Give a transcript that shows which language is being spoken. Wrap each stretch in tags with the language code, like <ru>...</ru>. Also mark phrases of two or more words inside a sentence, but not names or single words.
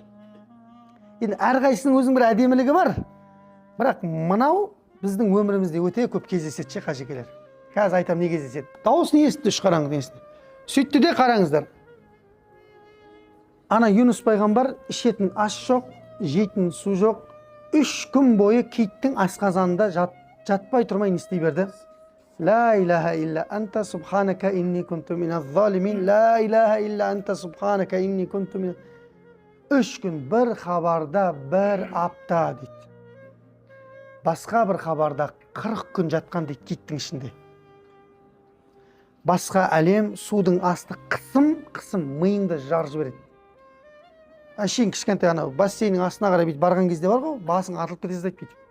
<kk>Енді әрқайсының өзінің бір әдемілігі бар. Бірақ мынау біздің өмірімізде өте көп кездеседі қажекелер. Қазір айтам не кездеседі. Дауысын естіді, үш қараңғы естіді. Сөйтті де қараңыздар. Ана Юнус пайғамбар ішетін ас жоқ, жейтін су жоқ. 3 күн бойы киттің асқазанында жатпай тұрмай не істей берді.</kk> <ar>لا إله إلا أنت سبحانك إني كنت من الظالمين. لا إله إلا أنت سبحانك إني كنت من.</ar> <kk>3 күн бір хабарда бір апта дейді. Басқа бір хабарда 40 күн жатқан дейді киттің ішінде. Басқа әлем судың асты қысым миыңды жарып жібереді. Әшейін кішкентай ана бассейннің астына қарай бүйтіп барған кезде бар ғой, басың атылып кетеді дейді.</kk>